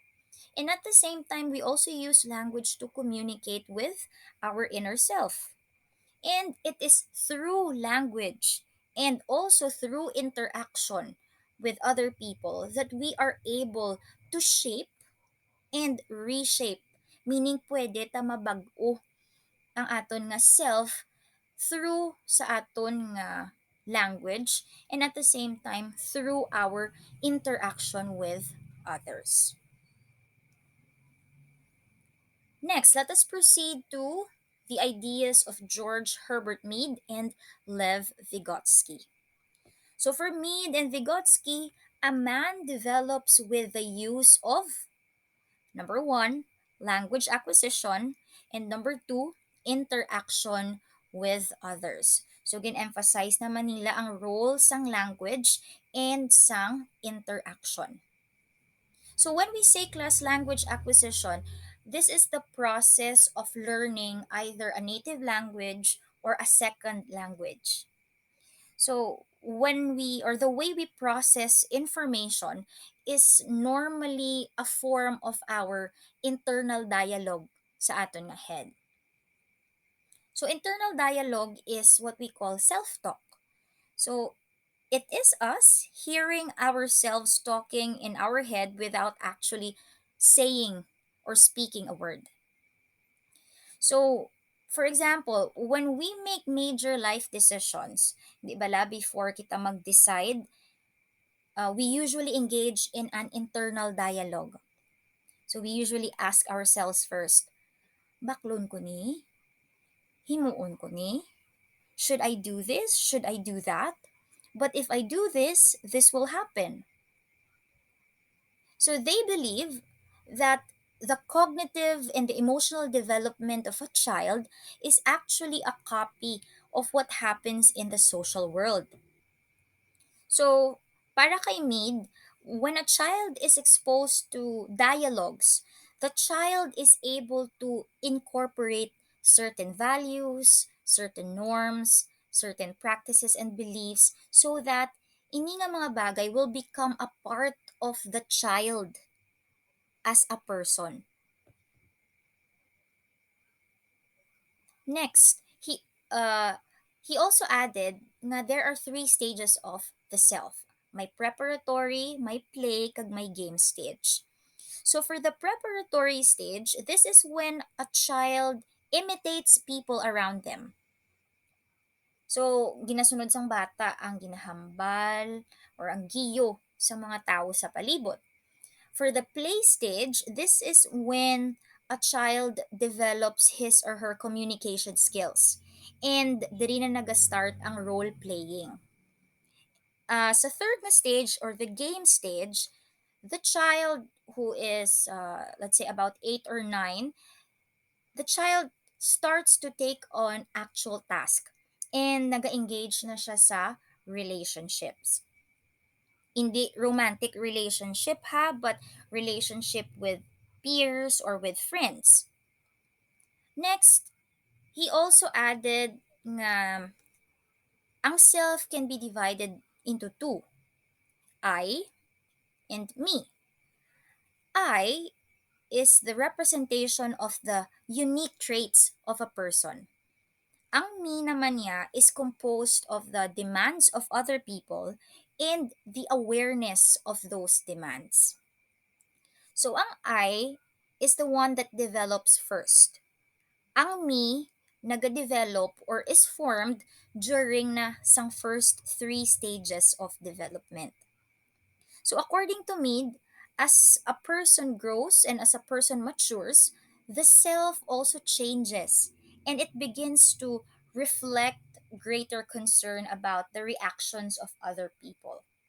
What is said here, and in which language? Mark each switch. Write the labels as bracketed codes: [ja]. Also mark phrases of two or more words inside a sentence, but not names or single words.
[en] And at the same time, we also use language to communicate with our inner self. And it is through language and also through interaction with other people that we are able to shape and reshape. Meaning [hil] pwede ta mabag-o ang aton nga [en] self through [hil] sa aton nga [en] language and at the same time through our interaction with others. Next, let us proceed to the ideas of George Herbert Mead and Lev Vygotsky. So for Mead and Vygotsky, a man develops with the use of Number one, language acquisition. And number two, interaction with others. So, [hil] gin-emphasize naman nila ang role sang language and sang interaction. [en] So, when we say class language acquisition, this is the process of learning either a native language or a second language. So, when we or the way we process information is normally a form of our internal dialogue [hil] sa aton nga [en] head. So, internal dialogue is what we call self-talk. So, it is us hearing ourselves talking in our head without actually saying or speaking a word. So, for example, when we make major life decisions, [hil] di ba la, [en] before [hil] kita mag-decide, [en] we usually engage in an internal dialogue. So, we usually ask ourselves first, [hil] baklon ko ni? Himuon ko ni? [en] Should I do this? Should I do that? But if I do this, this will happen. So they believe that the cognitive and the emotional development of a child is actually a copy of what happens in the social world. So, [hil] para kay [en] Mead, when a child is exposed to dialogues, the child is able to incorporate certain values, certain norms, certain practices and beliefs so that [hil] ini nga mga bagay [en] will become a part of the child as a person. Next, he also added na there are three stages of the self. [hil] May preparatory, may play, kag may [en] game stage. So for the preparatory stage, this is when a child imitates people around them. So, [hil] ginasunod sang bata ang ginahambal or ang giyo sa mga tao sa palibot. [en] For the play stage, this is when a child develops his or her communication skills. [hil] And diri na nag-start ang [en] role playing. Sa third na stage or the game stage, the child who is, let's say, about 8 or 9, the child starts to take on actual task and [hil] nag-engage na siya sa [en] relationships. Hindi romantic relationship ha, but relationship with peers or with friends. Next, he also added nga ang self can be divided into two, I and me. I is the representation of the unique traits of a person. Ang me [hil] naman niya [en] is composed of the demands of other people and the awareness of those demands. So ang I is the one that develops first. Ang me nagadevelop or is formed during [hil] na sang [en] first three stages of development. So according to Mead, as a person grows and as a person matures, the self also changes and it begins to reflect greater concern about the reactions of other people.